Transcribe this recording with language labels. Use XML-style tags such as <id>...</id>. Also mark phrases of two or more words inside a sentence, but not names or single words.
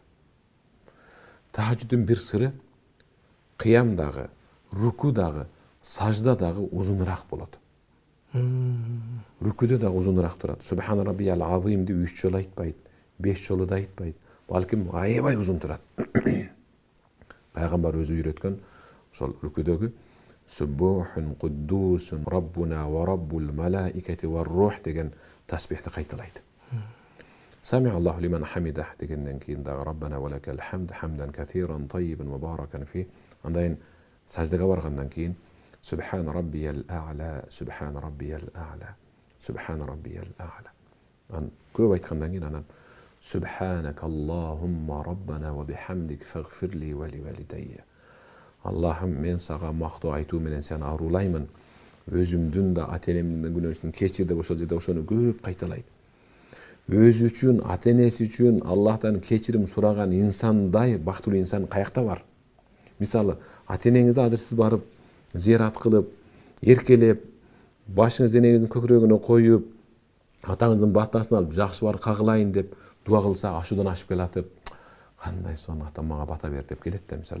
<ky>Тахажуттун бир сыры кыямдагы, рукудагы, саждадагы узунураак болот. Рукуде дагы узунураак турат.</ky> <ar>سُبْحَانَ رَبِّيَ الْعَظِيمِ</ar> <ky>3 жолу айтпайт, 5 жолу да айтпайт. Балким аябай узун турат. Пайгамбар өзү үйрөткөн ошол рукудөгү</ky> <ar>سُبُّوحٌ قُدُّوسٌ رَبُّنَا وَرَبُّ الْمَلَائِكَةِ وَالرُّوحِ</ar> <ky>деген тасбихти кайталайт.</ky> <ar>سَمِعَ اللَّهُ لِمَنْ حَمِدَهُ</ar> <ky>дегенден кийин дагы</ky> <ar>رَبَّنَا وَلَكَ الْحَمْدُ حَمْدًا كَثِيرًا طَيِّبًا مُبَارَكًا فِيهِ.</ar> <ky>Андан саждага баргандан кийин</ky> <ar>سُبْحَانَ رَبِّيَ الْأَعْلَى، سُبْحَانَ رَبِّيَ الْأَعْلَى، سُبْحَانَ رَبِّيَ الْأَعْلَى.</ar> <ky>Ан көп айткандан кийин анан</ky> <ar>سُبْحَانَكَ اللَّهُمَّ رَبَّنَا وَبِحَمْدِكَ اغْفِرْ لِي وَلِوَالِدَيَّ.</ar> <ky>Аллахым, мен сага мактоо айтуу менен сени арулаймын өзүмдүн да ата энемдин да күнөөсүн кечир деп ошол жерде ошону көп кайталайт. Өзү үчүн, ата энеси үчүн Аллахтан кечирим сураган инсандай бактылуу инсан каякта бар? Мисалы, ата энеңизди азыр сиз барып зиярат кылып, эркелеп, башыңызды энеңиздин көкүрөгүнө коюп, атаңыздын баттасын алып, жакшы бар кагылайын деп дуа кылса, ашуудан ашып келатып, кандай сонун атам мага бата бер деп келет да мисалы.</ky>